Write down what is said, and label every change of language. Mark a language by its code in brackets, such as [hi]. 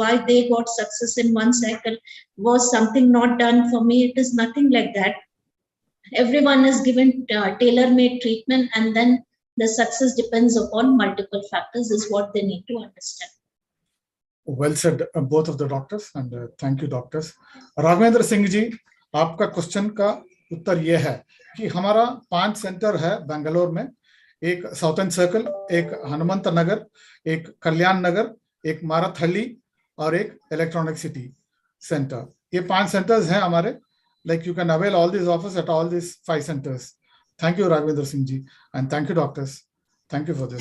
[en] Why they got success in one cycle, was something not done for me? It is nothing like that. Everyone is given tailor-made treatment, and then the success depends upon multiple factors, is what they need to understand. Well said, both of the doctors, and thank you, doctors. [hi] Raghavendra Singh ji, आपका question का उत्तर यह है कि हमारा 5 centre है बेंगलोर में, एक southern circle, एक हनुमंत नगर, एक कल्याण नगर, एक मारथहल्ली और एक इलेक्ट्रॉनिक सिटी। [en] center. [hi] ये 5 centers हैं हमारे. [en] Like you can avail all these offers at all these 5 centers. Thank you, Raghvendra Singh ji, and thank you, doctors. Thank you for this